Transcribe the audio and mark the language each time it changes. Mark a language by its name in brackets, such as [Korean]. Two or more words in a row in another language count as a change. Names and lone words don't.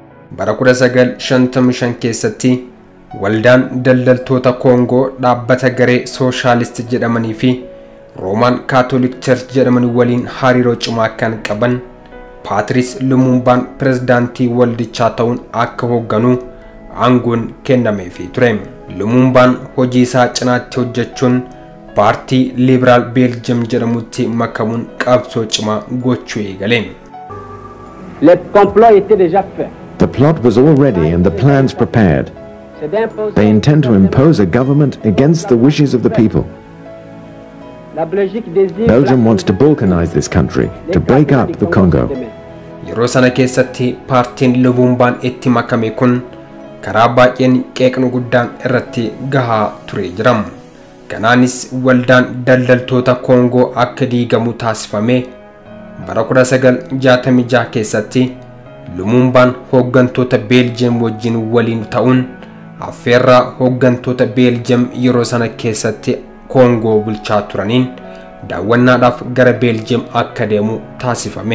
[Oromo] bara 1955 keessatti waldaan daldaltoota Koongoo dhaabbata garee sooshaalisti jedhamanii fi Roomaan Kaatoolik Church jedhamanii waliin hariiroo cimaa kan qaban Patrice Lumumbaan pirezidaantii waldichaa ta'uun akka hoogganu aangoon kennameefii ture. Lumumbaan hojii isaa cinaatti hojjechuun paartii Liberaal Belgium jedhamutti makamuun qabsoo cimaa gochuu eegale. [French] Le complot était déjà fait. [English] The plot was all ready and the plans prepared. They intend to impose a government against the wishes of the people. Belgium wants to balkanize this country, to break up the Congo. [Oromo] Yeroo sana keessatti paartiin Lumumbaan itti makame kun karaa baay'een qeeqnu guddaan irratti gahaa ture jira. Kanaanis waldaan daldaltoota Koongoo akka diigamu taasifame. Bara 1966 keessatti Lumumbaan hooggantoota Belgium wajjin waliin ta'uun affeerraa hooggantoota Belgium yeroo sana keessatti Koongoo bulchaa turaniin daawwannaadhaaf gara Belgium akka deemu taasifame.